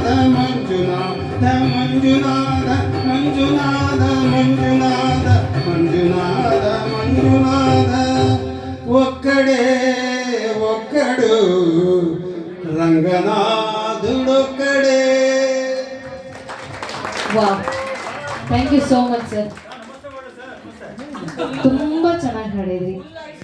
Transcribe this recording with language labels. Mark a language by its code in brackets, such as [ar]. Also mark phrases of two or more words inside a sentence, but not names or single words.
[te] మంజునాథ మంజునాథ మంజునాథ మంజునాథ మంజునాథ మంజునాథ ఒక్కడే ఒక్కడు రంగనాథుడొక్కడే. [en] wow, thank you so much sir. [kn] ತುಂಬ ಚೆನ್ನಾಗಿ ಹಾಡಿದ್ರಿ.